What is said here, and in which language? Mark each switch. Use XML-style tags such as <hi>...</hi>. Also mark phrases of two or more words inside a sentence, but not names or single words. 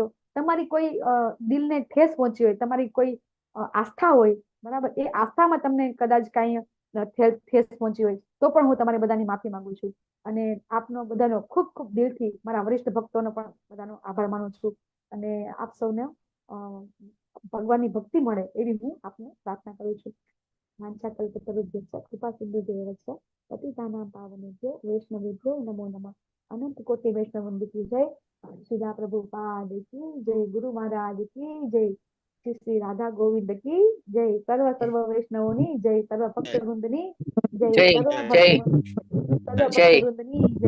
<gu>તમારી કોઈ દિલને ઠેસ પહોંચી હોય, તમારી કોઈ આસ્થા હોય, બરાબર, એ આસ્થામાં તમને કદાચ કાંઈ ઠેસ પહોંચી હોય તો પણ હું તમારી બધાની માફી માંગુ છું. અને આપનો બધાનો ખૂબ ખૂબ દિલથી, મારા વરિષ્ઠ ભક્તોનો પણ બધાનો આભાર માનું છું. અને આપ સૌને ભગવાનની ભક્તિ મળે એવી હું આપને પ્રાર્થના કરું છું.</gu> <sa>વાંછા કલ્પતરુભ્યશ્ચ કૃપા સિંધુભ્યૈવ પતિતાનાં પાવનેભ્યો વૈષ્ણવેભ્યો નમો નમઃ.</sa> <hi>अनंत कोटी वैष्णव वंदिकी जय. श्रीरा प्रभुपाद की जय. गुरु महाराज की जय. श्री राधा गोविंद की जय.</hi> <gu>સર્વ વૈષ્ણવોની જય. સર્વ ભક્ત વૃંદની જય. સર્વ ભક્ત વૃંદની જય.</gu>